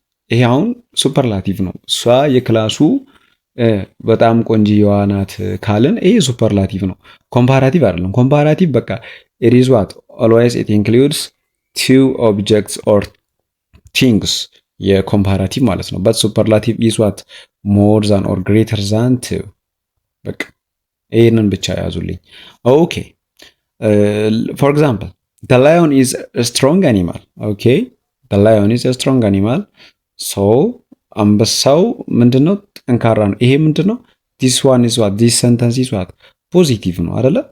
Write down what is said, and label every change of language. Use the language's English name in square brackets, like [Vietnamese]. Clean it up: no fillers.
[Amharic] ይሄ አሁን ሱፐርላቲቭ ነው። እሷ የክላሱ በጣም ቆንጆዋ ናት ካልን ይሄ ሱፐርላቲቭ ነው፣ ኮምፓራቲቭ አይደለም። ኮምፓራቲቭ በቃ [English] it is what always it includes two objects or things [Amharic] የኮምፓራቲቭ ማለት ነው። [English] but superlative is what more than or greater than two። [Amharic] በቃ ይሄንን ብቻ ያዙልኝ። [English] okay for example, the lion is a strong animal. okay, the lion is a strong animal. [Amharic] so አንበሳው ምንድነው? ጠንካራ ነው። ይሄ ምንድነው? [English] this one is what this sentence is what [Amharic] ፖዚቲቭ ነው አይደለ?